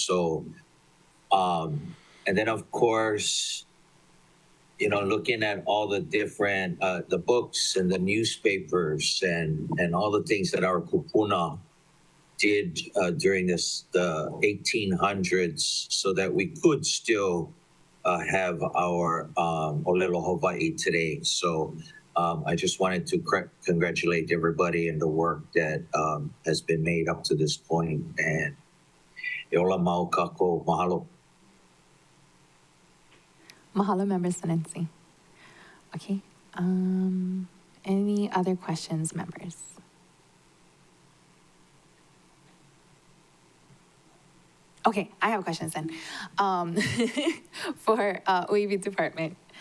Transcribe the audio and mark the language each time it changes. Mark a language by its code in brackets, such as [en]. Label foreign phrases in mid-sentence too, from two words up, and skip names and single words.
[en] So, and then of course, looking at all the different the books and the newspapers and all the things that our kupuna did during the 1800s, so that we could still have our [haw] Olelo Hawaii [en] today. So I just wanted to congratulate everybody and the work that has been made up to this point. [haw] And e ola mau kako, mahalo. [en] Mahalo, Member Senensi. Okay. Any other questions, members? Okay, I have questions then. For OEV department.